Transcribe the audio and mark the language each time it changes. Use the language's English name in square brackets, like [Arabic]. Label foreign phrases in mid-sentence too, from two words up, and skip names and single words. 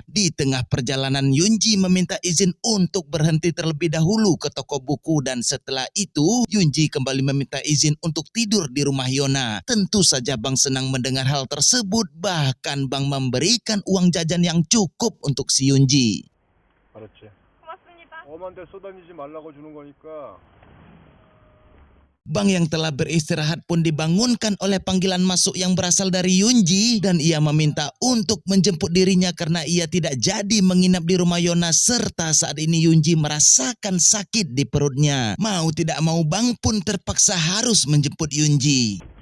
[Indonesian] Di tengah perjalanan Yunji meminta izin untuk berhenti terlebih dahulu ke toko buku dan setelah itu Yunji kembali meminta izin untuk tidur di rumah Yona. Tentu saja Bang senang mendengar hal tersebut, bahkan Bang memberikan uang jajan yang cukup untuk si Yunji. [Korean] 알았지? 고맙습니다. 엄한데 쏘다니지 말라고 주는 거니까. [Indonesian] Bang yang telah beristirahat pun dibangunkan oleh panggilan masuk yang berasal dari Yunji dan ia meminta untuk menjemput dirinya karena ia tidak jadi menginap di rumah Yona serta saat ini Yunji merasakan sakit di perutnya. Mau tidak mau Bang pun terpaksa harus menjemput Yunji.